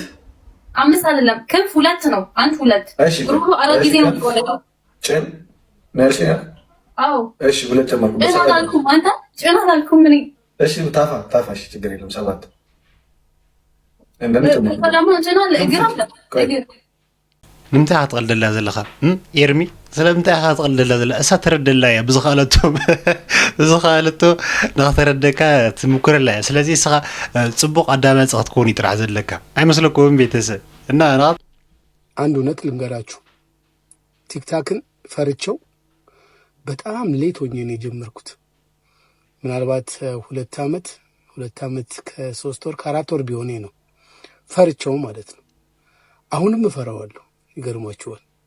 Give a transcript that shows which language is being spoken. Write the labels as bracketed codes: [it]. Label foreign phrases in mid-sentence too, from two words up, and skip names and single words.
[am] አምስት አይደለም ክንፍ ሁለት ነው አንድ ሁለት ጉሮሮ አራት ጊዜ ነው የሚቆረጠው ጭን ነርሽ አዎ እሺ ሁለት ጨመርኩ ጭናት አልኩም አንተ ጭናት አልኩም እኔ እሺ ታፋ እሺ ችግር የለም ሰባት እንደምን ጨመርኩ ደግሞ ጭናት እግር አለ እግር [ti] ንምንታይ ኣትቕልደላ ዘለኻ ኤርሚ ስለምንታይ ኢኻ ትቕልደላ ዘላ እሳ ተረደላ እያ ብዝኸኣለቶ ንኽተረደካ ትምኩረላ እያ ስለዚ እስኻ ፅቡቕ ኣዳማፂ ክትከውን ይጥራሕ ዘለካ ኣይመስለኩምን ቤተሰብ እና [am] አንድ እውነት ልንገራችሁ። ቲክታክን ፈርቼው በጣም ሌት ሆኜ ነው የጀመርኩት። ምናልባት 2 ዓመት ከ3 ወር ከ4 ወር ቢሆኔ ነው ፈርቼው ማለት ነው። አሁንም እፈራዋለሁ። ይገርማችኋል።